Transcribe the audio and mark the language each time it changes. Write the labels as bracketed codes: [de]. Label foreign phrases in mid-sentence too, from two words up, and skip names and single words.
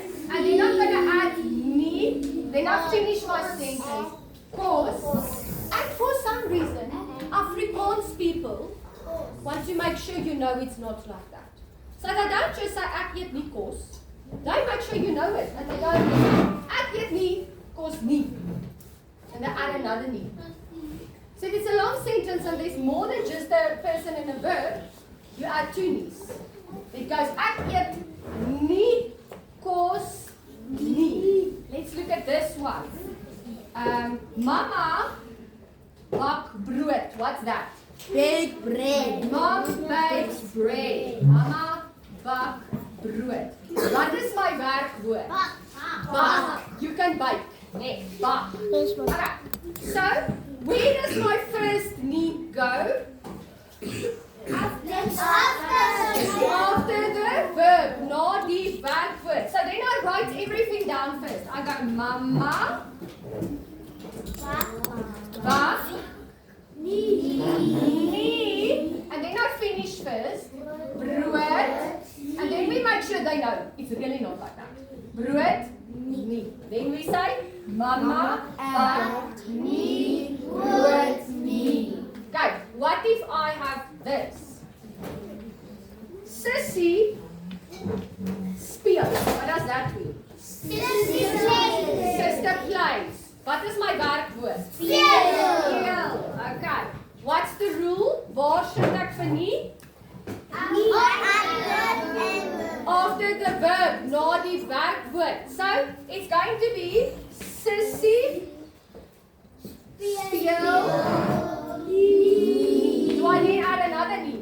[en] And then I'm going to add nie. Then I finish my sentence. [af] Kos. [en] And for some reason, Afrikaans people want to make sure you know it's not like that. So they don't just say [af] ek eet nie kos. [en] They make sure you know it. And they go, [af] ek eet nie kos nie. [en] And they add another nie. So if it's a long sentence and there's more than just a person and a verb, you add two nies. It goes [af] ek eet nie kos nie. [en] Let's look at this one. [af] Mama bak brood. [en] What's that? Bake bread. Mom bakes bread. [af] Mama bak brood. Wat is my werkwoord? Bak. [en] You can bake. [af] Nee, bak. Okay. [en] So, where does my first nie go? After the verb, [af] na die werkwoord. [en] So then I write everything down first. I go [af] mama bak nie, [en] and then I finish first brood, and then we make sure they know it's really not like that. [af] Brood nie. [en] Then we say [af] mama bak nie brood nie. [en] Okay, what if I have this? Sissy speel. What does that mean? Sister plays. What is my werkwoord? Speel. Okay. What's the rule? [af] Waar sit ek vir nie? [en] After the verb, [af] na die werkwoord. [en] So, it's going to be Sissy speel. Do I need to add another